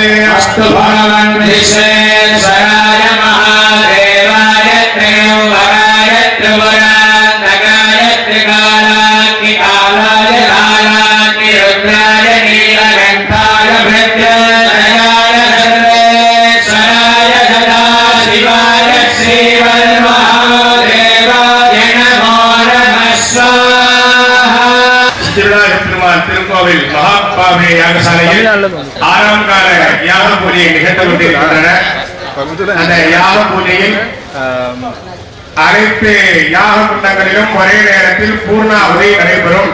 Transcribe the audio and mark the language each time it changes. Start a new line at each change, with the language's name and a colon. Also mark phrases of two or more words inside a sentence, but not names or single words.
Sanskrit: अस्तु भगवन् विश्वेश्वराय महादेवाय त्र्यम्बकाय त्रिपुरान्तकाय त्रिकालाग्निकालाय कालाग्निरुद्राय नीलकण्ठाय मृत्युञ्जयाय सर्वेश्वराय सदाशिवाय श्रीमन्महादेवाय नमो नमः स्वाहा
Tamil: திருநாகப்பெருமான் திருக்கோவில் மகாபாவே யாகசாலையில் 6ஆம் கால யாக பூஜையை நிகழ்ந்து கொண்டிருக்கின்றன. அந்த யாக பூஜையில் அனைத்து யாக குண்டங்களிலும் ஒரே நேரத்தில் பூர்ணாவதி நடைபெறும்.